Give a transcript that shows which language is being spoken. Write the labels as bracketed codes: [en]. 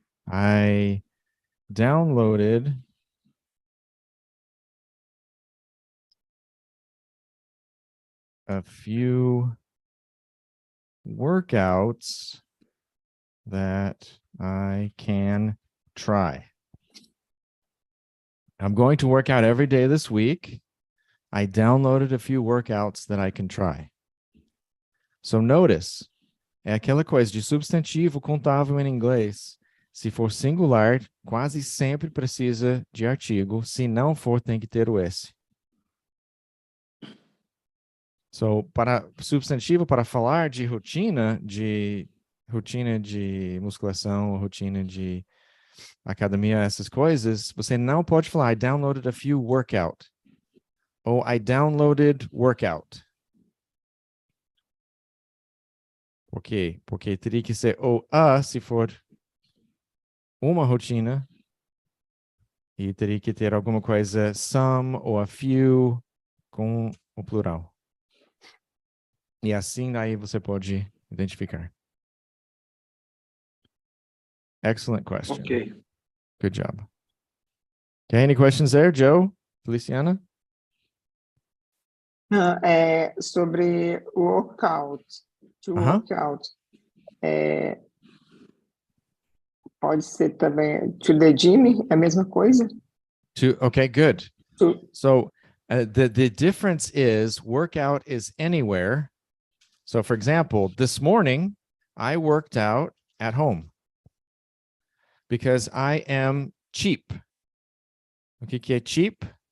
[en] I downloaded a few workouts that I can try. I'm going to work out every day this week. I downloaded a few workouts that I can try. So notice, [pt] é aquela coisa de substantivo contável em inglês. Se for singular, quase sempre precisa de artigo. Se não for, tem que ter o S. So, para substantivo, para falar de rotina de musculação, rotina de academia, essas coisas, você não pode falar [en] I downloaded a few workout. Ou I downloaded workout. [pt] Por quê? Porque teria que ser ou a se for uma rotina e teria que ter alguma coisa some ou a few com o plural. E assim aí você pode identificar. [en] Excellent question. Ok. Good job. Okay, any questions there, Joe? Feliciana? [pt] Não, é sobre o workout. To workout. Pode ser também to the gym, é a mesma coisa? [en] Okay, good. To, So the difference is workout is anywhere. So for example, this morning, I worked out at home because I am cheap. [pt] O que é cheap?